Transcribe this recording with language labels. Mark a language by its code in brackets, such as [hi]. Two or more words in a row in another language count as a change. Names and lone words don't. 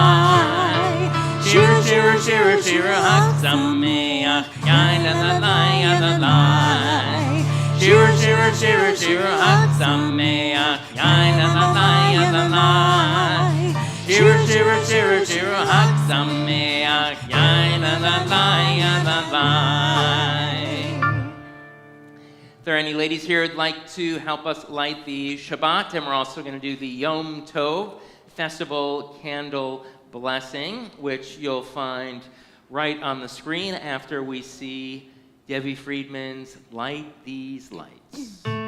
[he] שירה, שירה, שירה, שירה, חג שמח, Yai la la la, ya la la. שירה, שירה, שירה, שירה, חג שמח, Yai la la la, ya la la. שירה, שירה, שירה, שירה, חג שמח, Yai la la la, ya la la. [en] If there are any ladies here who'd like to help us light the Shabbat, and we're also going to do the [he] יום טוב [en] Festival Candle Blessing, which you'll find right on the screen after we see Debbie Friedman's Light These Lights.